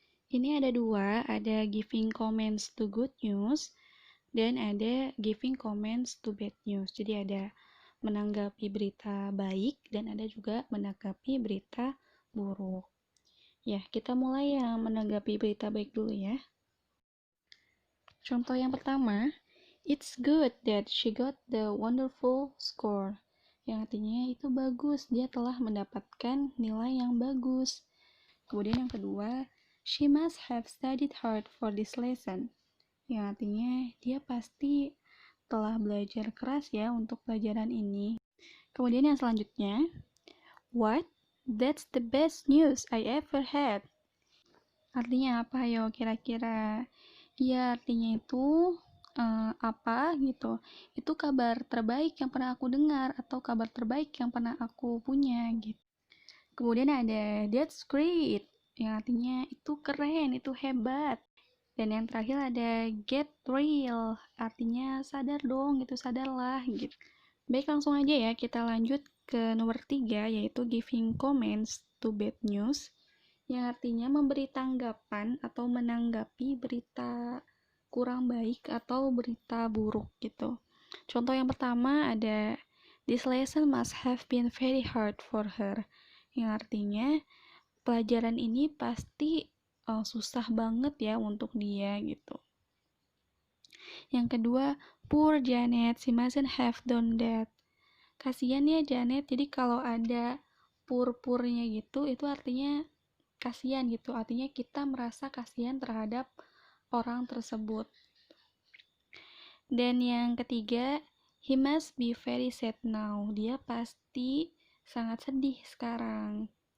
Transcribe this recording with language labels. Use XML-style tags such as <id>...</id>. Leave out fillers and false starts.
<id>Ini ada dua, ada</id> <en>giving comments to good news</en> <id>dan ada</id> <en>giving comments to bad news.</en> <id>Jadi ada menanggapi berita baik dan ada juga menanggapi berita buruk. Ya, kita mulai yang menanggapi berita baik dulu ya. Contoh yang pertama,</id> <en>it's good that she got the wonderful score.</en> <id>Yang artinya itu bagus, dia telah mendapatkan nilai yang bagus. Kemudian yang kedua,</id> <en>she must have studied hard for this lesson.</en> <id>Yang artinya dia pasti telah belajar keras ya untuk pelajaran ini. Kemudian yang selanjutnya, what?</id> <en>That's the best news I ever had.</en> <id>Artinya apa yo kira-kira? Ya, artinya itu apa gitu. Itu kabar terbaik yang pernah aku dengar atau kabar terbaik yang pernah aku punya gitu. Kemudian ada</id> <en>that's great,</en> <id>yang artinya itu keren, itu hebat. Dan yang terakhir ada</id> <en>get real,</en> <id>artinya sadar dong gitu, sadarlah gitu. Baik, langsung aja ya kita lanjut ke nomor 3, yaitu</id> <en>giving comments to bad news,</en> <id>yang artinya memberi tanggapan atau menanggapi berita kurang baik atau berita buruk gitu. Contoh yang pertama ada</id> <en>this lesson must have been very hard for her,</en> <id>yang artinya pelajaran ini pasti susah banget ya untuk dia gitu. Yang kedua,</id> <en>poor Janet, she mustn't have done that.</en> <id>Kasian ya Janet, jadi kalau ada pur-purnya gitu, itu artinya kasihan gitu, artinya kita merasa kasihan terhadap orang tersebut. Dan yang ketiga,</id> <en>he must be very sad now,</en> <id>dia pasti sangat sedih sekarang.</id>